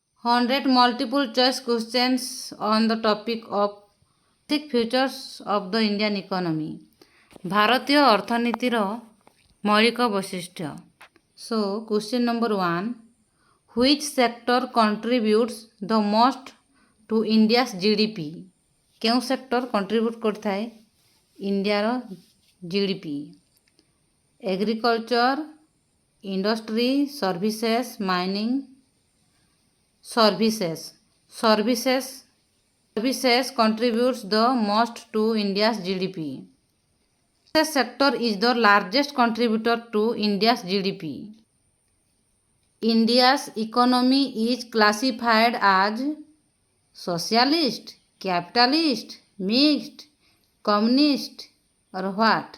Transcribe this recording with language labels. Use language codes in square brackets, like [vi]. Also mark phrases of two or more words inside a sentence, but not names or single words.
[en] 100 multiple choice questions on the topic of basic features of the Indian economy. [or] ଭାରତୀୟ ଅର୍ଥନୀତିର ମୌଳିକ ବୈଶିଷ୍ଟ୍ୟ. [en] So, question number 1. Which sector contributes the most to India's GDP? [or] କେଉଁ [en] sector contribute [or] କରିଥାଏ ଇଣ୍ଡିଆର GDP? [en] Agriculture, industry, services, mining. Services contributes the most to India's GDP. This sector is the largest contributor to India's GDP. India's economy is classified as socialist, capitalist, mixed, communist, or what?